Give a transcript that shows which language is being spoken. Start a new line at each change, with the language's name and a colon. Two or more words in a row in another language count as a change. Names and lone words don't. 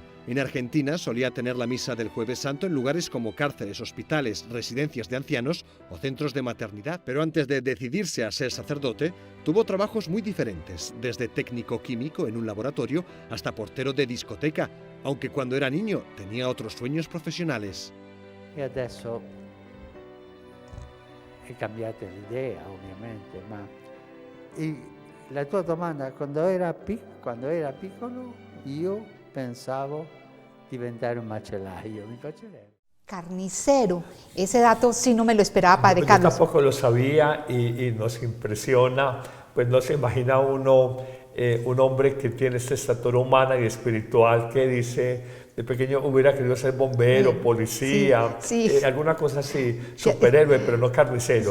Spanish: En Argentina solía tener la misa del Jueves Santo en lugares como cárceles, hospitales, residencias de ancianos o centros de maternidad. Pero antes de decidirse a ser sacerdote, tuvo trabajos muy diferentes, desde técnico químico en un laboratorio hasta portero de discoteca, aunque cuando era niño tenía otros sueños profesionales.
Italian: E adesso è cambiata l'idea, ovviamente, ma la tua domanda, quando era piccolo io pensavo diventare un macellaio, mi piacerebbe.
Spanish: Carnicero, ese dato sí no me lo esperaba, padre Carlos. Yo tampoco lo sabía y nos impresiona, pues no se imagina uno un hombre que tiene esta estatura humana y espiritual que dice... De pequeño hubiera querido ser bombero, policía, alguna cosa así, superhéroe, pero no carnicero.